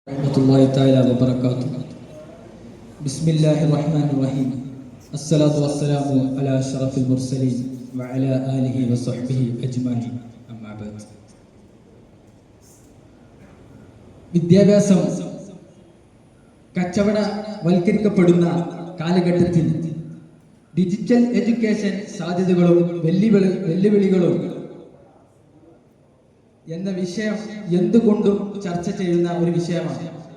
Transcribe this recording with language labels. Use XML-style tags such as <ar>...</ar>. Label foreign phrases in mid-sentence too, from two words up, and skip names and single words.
<ar>رحمة الله تعالى وبركاته. بسم الله الرحمن الرحيم. والصلاة والسلام على أشرف المرسلين وعلى آله وصحبه أجمعين. أما بعد.</ar> <ml>വിദ്യാഭ്യാസം കച്ചവടവൽക്കരിക്കപ്പെടുന്ന കാലഘട്ടത്തിൽ</ml> <en>digital education</en> <ml>സാധ്യതകളും വെല്ലുവിളികളും എന്ന വിഷയം എന്തുകൊണ്ടും ചർച്ച ചെയ്യുന്ന ഒരു വിഷയമാണ്.</ml>